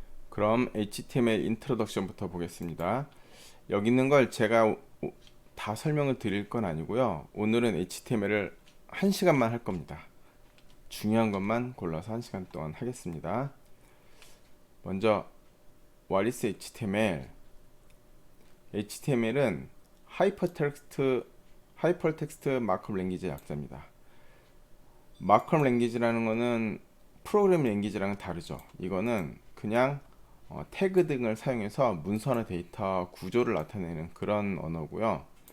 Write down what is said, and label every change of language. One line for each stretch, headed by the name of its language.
Korean: 그럼 HTML 인트로덕션부터 보겠습니다. 여기 있는 걸 제가 다 설명을 드릴 건 아니고요. 오늘은 HTML을 1시간만 할 겁니다. 중요한 것만 골라서 1시간 동안 하겠습니다.
English: 먼저 What is HTML?
Korean: HTML은 하이퍼텍스트 마크업 랭귀지의 약자입니다. 마크업 랭귀지라는 거는 프로그램 랭귀지랑은 다르죠. 이거는 그냥 태그 등을 사용해서 문서나 데이터 구조를 나타내는 그런 언어고요.